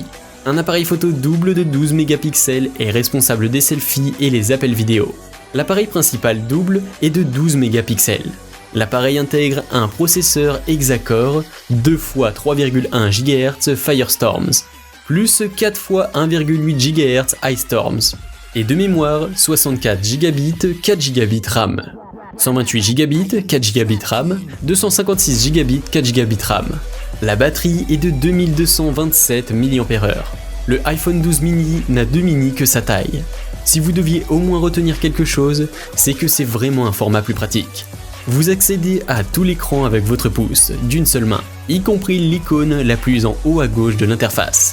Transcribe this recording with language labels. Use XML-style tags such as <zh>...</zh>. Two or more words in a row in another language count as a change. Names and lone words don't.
<fr>Un appareil photo double de 12 mégapixels est responsable des selfies et les appels vidéo. L'appareil principal double est de 12 mégapixels. L'appareil intègre un processeur Hexa-Core 2 x 3,1 GHz Firestorms, plus 4 x 1,8 GHz Ice Storms, et de mémoire 64 Gb 4 Gb RAM. 128 Gb, 4 Gb RAM, 256 Gb, 4 Gb RAM. La batterie est de 2227 mAh. Le iPhone 12 mini n'a de mini que sa taille. Si vous deviez au moins retenir quelque chose, c'est que c'est vraiment un format plus pratique. Vous accédez à tout l'écran avec votre pouce, d'une seule main, y compris l'icône la plus en haut à gauche de l'interface.</fr>